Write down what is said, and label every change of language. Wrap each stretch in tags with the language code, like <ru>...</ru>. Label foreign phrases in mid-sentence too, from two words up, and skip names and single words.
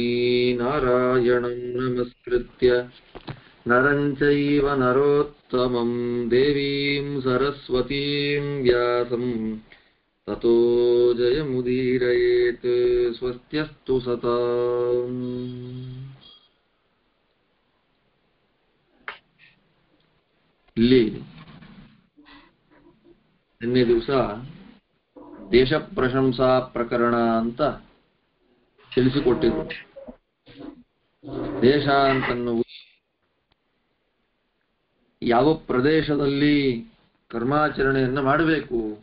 <sa>नारायणं नमस्कृत्य नरं चैव नरोत्तमं देवीं सरस्वतीं व्यासं ततो जयमुदीरयेत्। स्वस्त्यस्तु सताम्।</sa> <kn>ಇಲ್ಲಿ ನಿನ್ನೆ ದಿವಸ ದೇಶ ಪ್ರಶಂಸಾ ಪ್ರಕರಣ ಅಂತ ತಿಳಿಸಿಕೊಟ್ಟಿದ್ರು. ದೇಶ ಅಂತನ್ನುವುದು ಯಾವ ಪ್ರದೇಶದಲ್ಲಿ ಕರ್ಮಾಚರಣೆಯನ್ನು ಮಾಡಬೇಕು</kn>